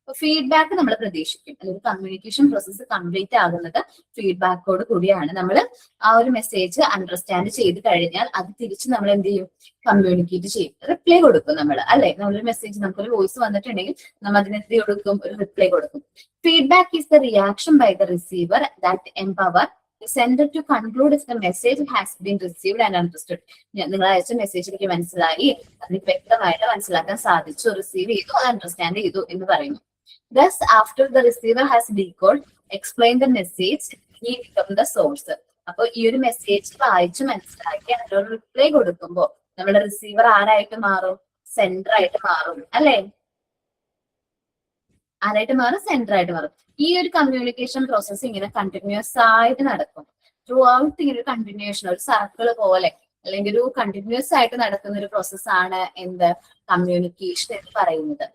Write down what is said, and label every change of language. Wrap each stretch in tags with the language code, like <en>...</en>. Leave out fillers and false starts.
<ml>Feedback നമ്മൾ പ്രതീക്ഷിക്കും, അല്ലെങ്കിൽ communication process complete ആകുന്നത് ഫീഡ്ബാക്കോട് കൂടിയാണ്. നമ്മൾ ആ ഒരു മെസ്സേജ് അണ്ടർസ്റ്റാൻഡ് ചെയ്ത് കഴിഞ്ഞാൽ അത് തിരിച്ച് നമ്മൾ എന്ത് ചെയ്യും, കമ്മ്യൂണിക്കേറ്റ് ചെയ്യും, റിപ്ലൈ കൊടുക്കും നമ്മൾ, അല്ലെ? നമ്മളൊരു മെസ്സേജ്, നമുക്കൊരു വോയിസ് വന്നിട്ടുണ്ടെങ്കിൽ നമ്മൾ അതിന് എന്ത് കൊടുക്കും, ഒരു റിപ്ലൈ കൊടുക്കും.</ml> <en>Feedback is the reaction by the receiver that empower the sender to conclude if the message has been received and understood.</en> <ml>നിങ്ങൾ അയച്ച മെസ്സേജ് എനിക്ക് മനസ്സിലായി, അതിന് വ്യക്തമായിട്ട് മനസ്സിലാക്കാൻ സാധിച്ചു, റിസീവ് ചെയ്തു, അണ്ടർസ്റ്റാൻഡ് ചെയ്തു എന്ന് പറയുന്നു.</ml> <en>Thus, after the receiver has decoded, explained the message, he becomes the source.</en> <ml>അപ്പൊ ഈ ഒരു മെസ്സേജ് വായിച്ചു മനസ്സിലാക്കി അതിനൊരു റിപ്ലൈ കൊടുക്കുമ്പോൾ നമ്മുടെ റിസീവർ ആരായിട്ട് മാറും, സെൻഡർ ആയിട്ട് മാറും, അല്ലെ? ആരായിട്ട് മാറും, സെൻഡർ ആയിട്ട് മാറും. ഈ ഒരു കമ്മ്യൂണിക്കേഷൻ പ്രോസസ്സ് ഇങ്ങനെ കണ്ടിന്യൂസ് ആയിട്ട് നടക്കും. ത്രൂ ഔട്ട് ഇങ്ങനെ ഒരു കണ്ടിന്യൂഷൻ, ഒരു സർക്കിൾ പോലെ, അല്ലെങ്കിൽ ഒരു കണ്ടിന്യൂസ് ആയിട്ട് നടക്കുന്ന ഒരു പ്രോസസ്സാണ് എന്ത്, കമ്മ്യൂണിക്കേഷൻ എന്ന് പറയുന്നത്.</ml>